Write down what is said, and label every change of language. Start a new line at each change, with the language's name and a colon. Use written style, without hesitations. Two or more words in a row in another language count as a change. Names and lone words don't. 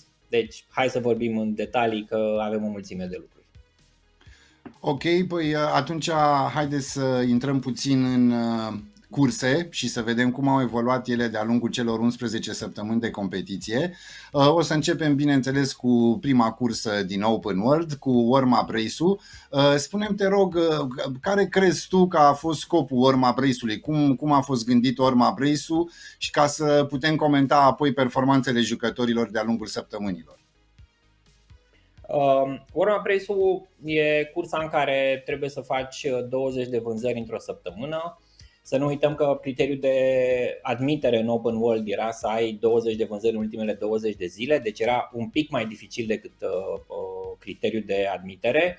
Romanian: Deci hai să vorbim în detalii, că avem o mulțime de lucruri. Ok, păi atunci haideți să intrăm puțin în curse și să vedem cum au evoluat ele de-a lungul celor 11 săptămâni de competiție. O să începem, bineînțeles, cu prima cursă din Open World, cu
English: warm-up race-
Romanian: ul. Spune-mi, te rog, care crezi tu că a fost scopul
English: warm-up race-
Romanian: ului? Cum a fost gândit
English: warm-up race-
Romanian: ul și ca să putem comenta apoi performanțele jucătorilor de-a lungul săptămânilor?
English: Warm-up race-
Romanian: ul e cursa în care trebuie să faci 20 de vânzări într-o săptămână. Să nu uităm că criteriul de admitere în Open World era să ai 20 de vânzări în ultimele 20 de zile, deci era un pic mai dificil decât criteriul de admitere.